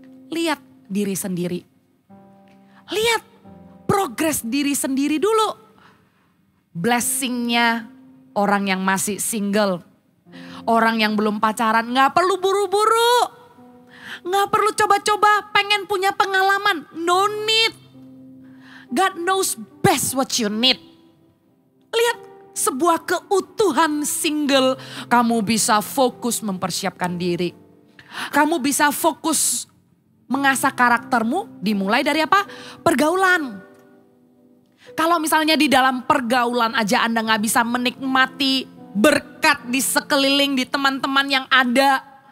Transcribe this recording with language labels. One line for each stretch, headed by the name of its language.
Indonesian: Lihat diri sendiri. Lihat progres diri sendiri dulu. Blessingnya orang yang masih single. Orang yang belum pacaran gak perlu buru-buru. Gak perlu coba-coba pengen punya pengalaman.
English: No need. God knows best what you need.
Indonesian: Lihat sebuah keutuhan single. Kamu bisa fokus mempersiapkan diri. Kamu bisa fokus mengasah karaktermu dimulai dari apa? Pergaulan. Kalau misalnya di dalam pergaulan aja Anda gak bisa menikmati berkat di sekeliling, di teman-teman yang ada.